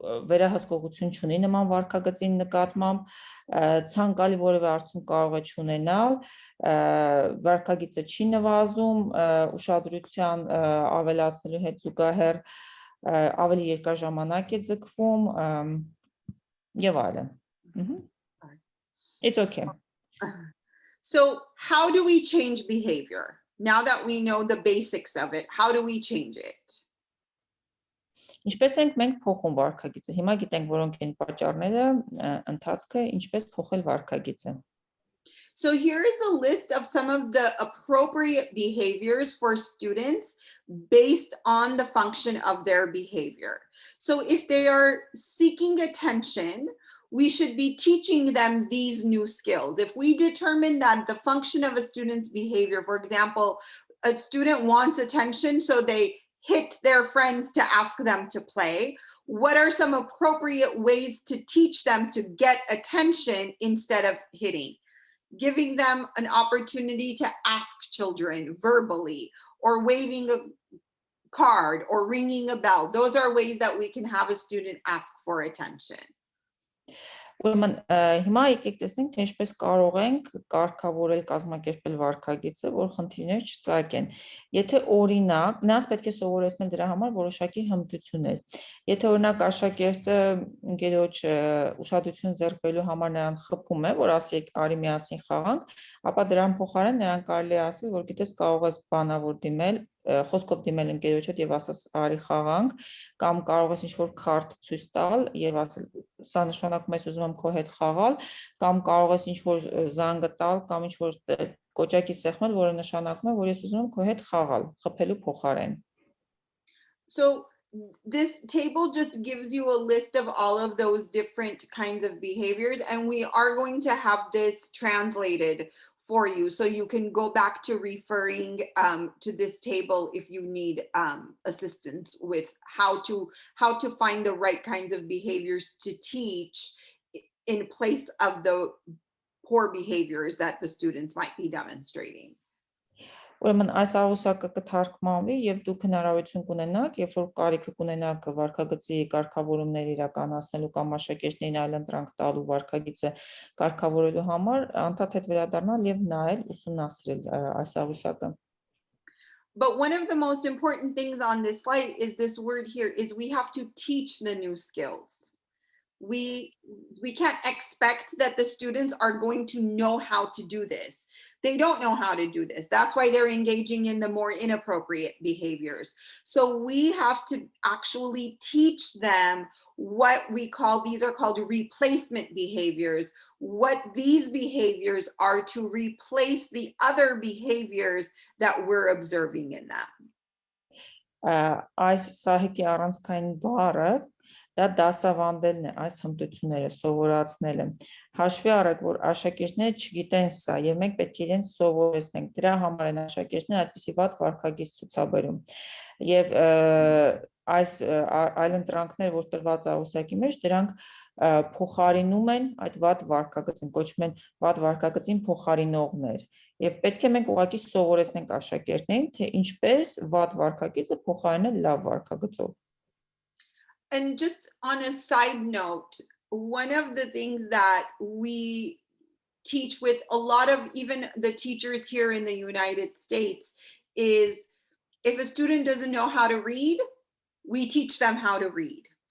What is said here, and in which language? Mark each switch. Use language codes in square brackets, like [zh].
[hy] վերահսկողություն չունի նման վարքագծին նկատմամբ, ցանկալի որևէ արդյունք կարող է չունենալ, վարքագիծը չի նվազում, ուշադրության ավելացնելու հետ զուգահեռ ավելի երկար ժամանակ է ձգվում եւ այլն։ [en] It's okay. So how do we change behavior? Now that we know the basics of it, how do we change it? [hy] Ինչպես ենք մենք փոխում վարքագիծը։ Հիմա գիտենք որոնք են պատճառները, ընթացքը, ինչպես փոխել վարքագիծը։ [en] So here is a list of some of the appropriate behaviors for students based on the function of their behavior. So if they are seeking attention, we should be teaching them these new skills. If we determine that the function of a student's behavior, for example, a student wants attention, so they hit their friends to ask them to play, what are some appropriate ways to teach them to get attention instead of hitting? Giving them an opportunity to ask children verbally, or waving a card, or ringing a bell. Those are ways that we can have a student ask for attention. [hy] Ուրեմն հիմա եկեք տեսնենք, թե ինչպես կարող ենք կարգավորել, կազմակերպել վարքագիծը, որ խնդիրներ չծագեն։ Եթե օրինակ, նրանց պետք է սովորեցնել դրա համար որոշակի հմտություններ։ Եթե օրինակ աշակերտը ընկերոջ ուշադրություն ձեռք բերելու համար նրան խփում է, որ ասի արի միասին խաղանք, ապա դրան փոխարեն նրան կարելի է ասել, որ գիտես կարող ես բանավոր դիմել, խոսքով դիմել ընկերոջդ եւ ասած արի խաղանք, կամ կարող ես ինչ-որ քարտ ցույց տալ եւ ասել սա նշանակում է ուզում եմ քո հետ խաղալ, կամ կարող ես ինչ-որ զանգը տալ, կամ ինչ-որ կոճակի սեղմել, որը նշանակում է, որ ես ուզում եմ քո հետ խաղալ, խփելու փոխարեն։ [en] So this table just gives you a list of all of those different kinds of behaviors, and we are going to have this translated for you, so you can go back to referring to this table if you need assistance with how to find the right kinds of behaviors to teach in place of the poor behaviors that the students might be demonstrating. [hy] Ուրեմն այս աղյուսակը կթարգմանվի եւ դուք հնարավորություն կունենաք, երբ որ կարիքը կունենաք վարքագծի կարգավորումներ իրականացնելու կամ աշակերտներին այլընտրանք տալու վարքագիծը կարգավորելու համար, անդադ հետ վերադառնալ եւ նայել, ուսումնասիրել այս աղյուսակը։ [en] But one of the most important things on this slide is this word here, is we have to teach the new skills. We can't expect that the students are going to know how to do this. They don't know how to do this. That's why they're engaging in the more inappropriate behaviors. So we have to actually teach them what we call, these are called replacement behaviors, what these behaviors are to replace the other behaviors that we're observing in them. [hy] Այս սահիկի առանցքային բառը դա դասավանդելն է, այս հմտությունները սովորացնելը։ Հաշվի առեք, որ աշակերտները չգիտեն սա, եւ մենք պետք է իրենց սովորեցնենք։ Դրա համար են աշակերտները այդպիսի վատ վարքագիծ ցուցաբերում։ Եվ այս այլընտրանքները, որ տրված է ուսակի մեջ, դրանք փոխարինում են այդ վատ վարքագծին, կոչվում են վատ վարքագծին փոխարինողներ։ Եվ պետք է մենք ուղղակի սովորեցնենք աշակերտներին, թե ինչպես վատ վարքագիծը փոխարինել լավ վարքագծով։ [en] And just on a side note, one of the things that we teach with a lot of even the teachers here in the United States is if a student doesn't know how to read, we teach them how to read.